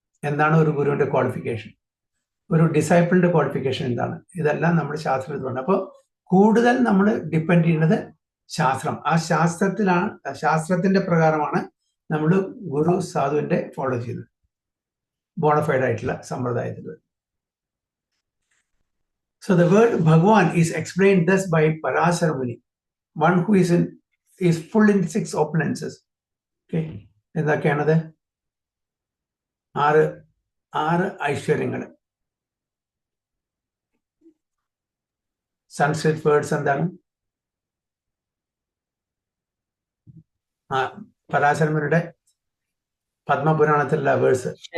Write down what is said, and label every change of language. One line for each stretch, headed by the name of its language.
Malayalam: എന്താണ് ഒരു ഗുരുവിന്റെ ക്വാളിഫിക്കേഷൻ, ഒരു ഡിസൈപ്പിളിന്റെ ക്വാളിഫിക്കേഷൻ എന്താണ്, ഇതെല്ലാം നമ്മൾ ശാസ്ത്രത്തിൽ പറഞ്ഞു. അപ്പോൾ കൂടുതൽ നമ്മൾ ഡിപ്പെൻഡ് ചെയ്യുന്നത് ശാസ്ത്രം. ആ ശാസ്ത്രത്തിന്റെ പ്രകാരമാണ് നമ്മൾ ഗുരു, സാധുവിന്റെ ഫോളോ ചെയ്യുന്നത്, ബോണഫൈഡ് ആയിട്ടുള്ള സമ്പ്രദായത്തിൽ.
English: So the word Bhagwan is explained thus by Parasara Muni, one who is full in 6 opulences.
Malayalam: Okay, എന്തൊക്കെയാണത്? 6 ഐശ്വര്യങ്ങൾ. Sanskrit words എന്താണ്? പരാശരമുനിയുടെ പത്മപുരാണത്തിലുള്ള വേർഡ്സ്.